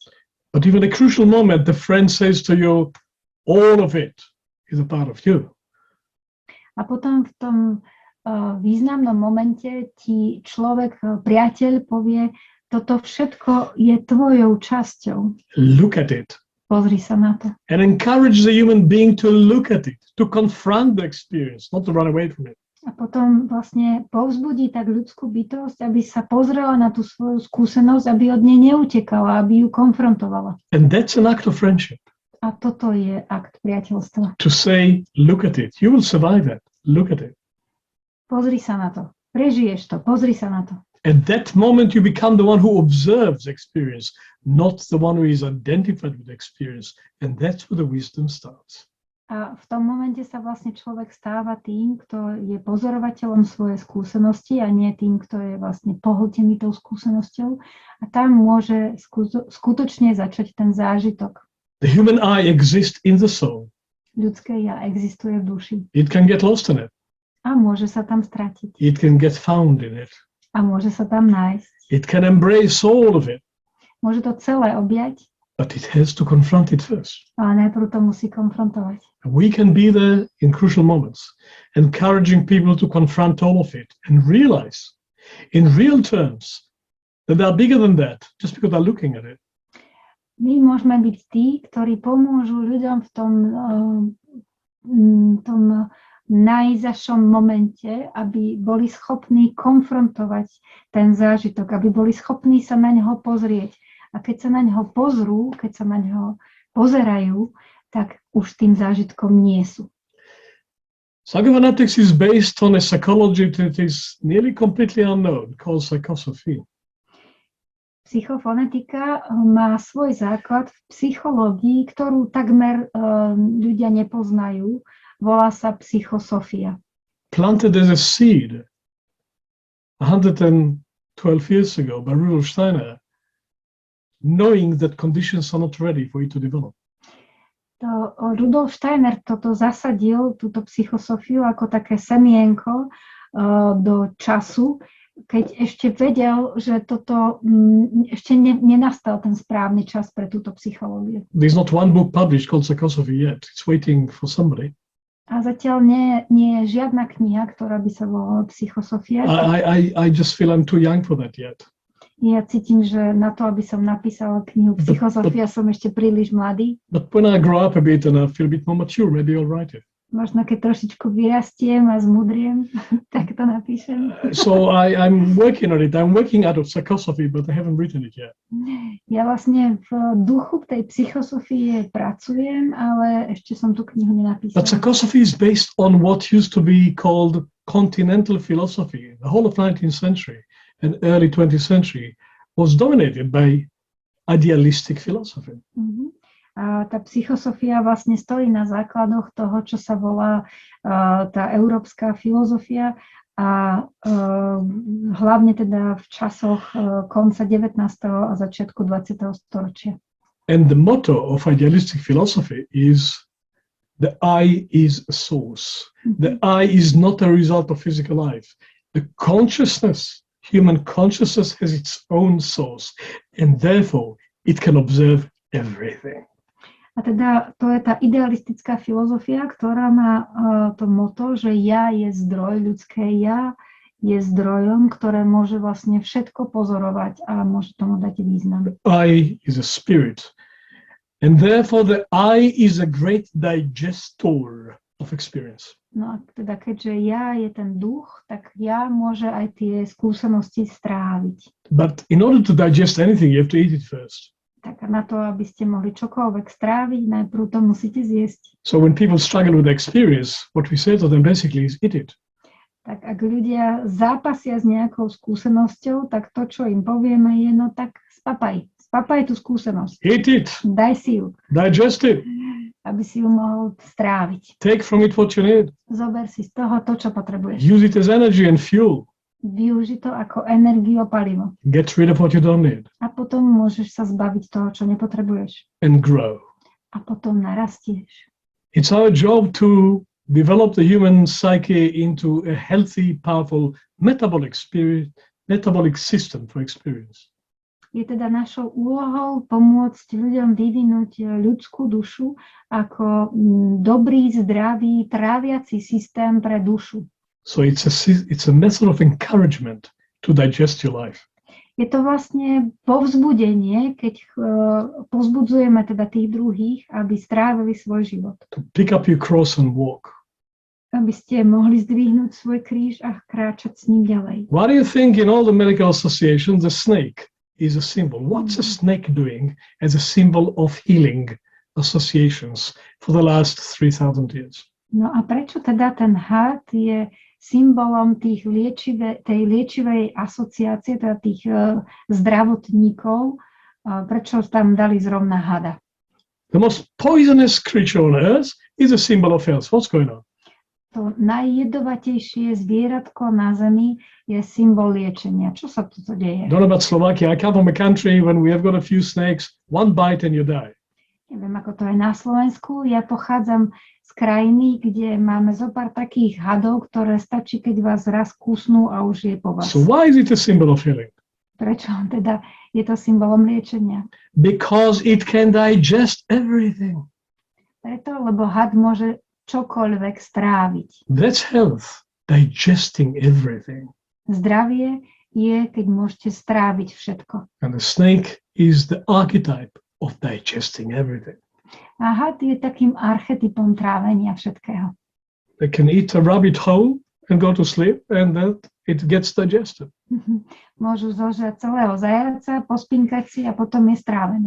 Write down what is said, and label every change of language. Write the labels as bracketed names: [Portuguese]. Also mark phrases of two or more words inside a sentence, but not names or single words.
[English] But even a crucial moment, the friend says to you, all of it is a part of you. [Slovak] A potom v tom významnom momente ti človek, priateľ povie, toto všetko je tvojou časťou. [English] Look at it. [Slovak] Pozri sa na to. [English] And encourage the human being to look at it, to confront the experience, not to run away from it. [Slovak] A potom vlastne povzbudí tak ľudskú bytosť, aby sa pozrela na tú svoju skúsenosť, aby od nej neutekala, aby ju konfrontovala. [English] And that's an act of friendship. [Slovak] A toto je akt priateľstva. [English] To say, look at it. You will survive that. Look at it. [Slovak] Pozri sa na to. Prežiješ to. Pozri sa na to. [English] At that moment, you become the one who observes experience, not the one who is identified with experience. And that's where the wisdom starts. [Slovak] A v tom momente sa vlastne človek stáva tým, kto je pozorovateľom svojej skúsenosti a nie tým, kto je vlastne pohltený tou skúsenosťou. A tam môže skutočne začať ten zážitok. [English] The human I exists in the soul. [Slovak] Ľudské ja existuje v duši. [English] It can get lost in it. [Slovak] A môže sa tam stratiť. [English] It can get found in it. [Slovak] A môže sa tam nájsť. [English] It can embrace all of it. [Slovak] Môže to celé objať. [English] But it has to confront it first. [Slovak] Ale najprv to musí konfrontovať. [English] We can be there in crucial moments, encouraging people to confront all of it and realize in real terms that they are bigger than that just because they're looking at it. [Slovak] My môžeme byť tí, ktorí pomôžu ľuďom v tom najzašom momente, aby boli schopní konfrontovať ten zážitok, aby boli schopní sa na ňoho pozrieť. A keď sa na ňoho pozrú, keď sa na ňoho pozerajú, tak už tým zážitkom nie sú. [English] Psychophonetics is based on a psychology that is nearly completely unknown, called psychosophy. [Slovak] Psychofonetika má svoj základ v psychológii, ktorú takmer ľudia nepoznajú. Volá sa psychosofia. [English] Planted as a seed 112 years ago by Rudolf Steiner, knowing that conditions are not ready for it to develop. [Slovak] Rudolf Steiner toto zasadil, túto psychosofiu, ako také semienko do času, keď ešte vedel, že toto ešte nenastal ten správny čas pre túto psychológiu. [English] There's not one book published called Psychosophy yet. It's waiting for somebody. [Slovak] A zatiaľ nie je žiadna kniha, ktorá by sa volala Psychosofia. [English] I just feel I'm too young for that yet. [Slovak] Ja cítim, že na to, aby som napísala knihu Psychosofia, som ešte príliš mladý. [English] But when I grow up a bit and I feel a bit more mature, maybe I'll write it. [Slovak] Možno keď trošičku vyrastiem a zmudriem, tak to napíšem. [English] So I'm working on it. I'm working out of psychosophy, but I haven't written it yet. [Slovak] Ja vlastne v duchu tej psychosofie pracujem, ale ešte som tú knihu nenapísala. [English] But psychosophy is based on what used to be called continental philosophy. The whole of 19th century and early 20th century was dominated by idealistic philosophy. Mm-hmm. [Slovak] A tá psychosofia vlastne stojí na základoch toho, čo sa volá tá európska filozofia a hlavne teda v časoch konca 19. a začiatku 20. storočia. [English] And the motto of idealistic philosophy is the I is a source. The I is not a result of physical life. The consciousness, human consciousness has its own source and therefore it can observe everything. [Slovak] A teda to je tá idealistická filozofia, ktorá má to motto, že ja je zdroj, ľudské ja je zdrojom, ktoré môže vlastne všetko pozorovať a môže tomu dať význam. [English] I is a spirit. And therefore the I is a great digestor of experience. [Slovak] No a teda keďže ja je ten duch, tak ja môže aj tie skúsenosti stráviť. [English] But in order to digest anything, you have to eat it first. [Slovak] Tak na to, aby ste mohli čokoľvek stráviť, najprv to musíte zjesť. [English] So when people struggle with experience, what we say to them basically is eat it. [Slovak] Tak ak ľudia zápasia s nejakou skúsenosťou, tak to, čo im povieme, je no tak spapaj. Spapaj tú skúsenosť. [English] Eat it. [Slovak] Daj si ju. [English] Digest it. [Slovak] Aby si ju mohol stráviť. [English] Take from it what you need. [Slovak] Zober si z toho to, čo potrebuješ. [English] Use it as energy and fuel. [Slovak] využi to ako energiu a palivo. [English] Get rid of what you don't need [Slovak] A potom môžeš sa zbaviť toho, čo nepotrebuješ. [English] and grow. [Slovak] A potom narastieš. [English] It's our job to develop the human psyche into a healthy, powerful metabolic system for experience. [Slovak] Je teda našou úlohou pomôcť ľuďom vyvinúť ľudskú dušu ako dobrý, zdravý, tráviaci systém pre dušu. [English] So it's a method of encouragement to digest your life. [Slovak] Je to vlastne povzbudenie, keď povzbudzujeme teda tých druhých, aby strávili svoj život. [English] To pick up your cross and walk. [Slovak] Aby ste mohli zdvihnúť svoj kríž a kráčať s ním ďalej. [English] Why do you think in all the medical associations the snake is a symbol? What's a snake doing as a symbol of healing associations for the last 3,000 years? [Slovak] No a prečo teda ten had je symbolom tej liečivej asociácie, teda tých zdravotníkov? Prečo tam dali zrovna hada? [English] The most poisonous creature on earth is a symbol of health. What's going on? [Slovak] To najjedovatejšie zvieratko na Zemi je symbol liečenia. Čo sa tu deje? [English] Don't know about Slovakia. I come from a country when we have got a few snakes, one bite and you die. [Slovak] Neviem, ako to je na Slovensku. Ja pochádzam z krajiny, kde máme zo pár takých hadov, ktoré stačí, keď vás raz kúsnú a už je po vás. [English] So why is it a symbol of healing? [Slovak] Prečo teda je to symbolom liečenia? [English] Because it can digest everything. [Slovak] Preto, lebo had môže čokoľvek stráviť. [English] That's health, digesting everything. [Slovak] Zdravie je, keď môžete stráviť všetko. [English] And the snake is the archetype of digesting everything. [Slovak] A had je takým archetypom trávenia všetkého. [English] They can eat a rabbit whole and go to sleep and that it gets digested. [Slovak] Môžu zožrať celého zajaca, pospinkať si a potom je strávený.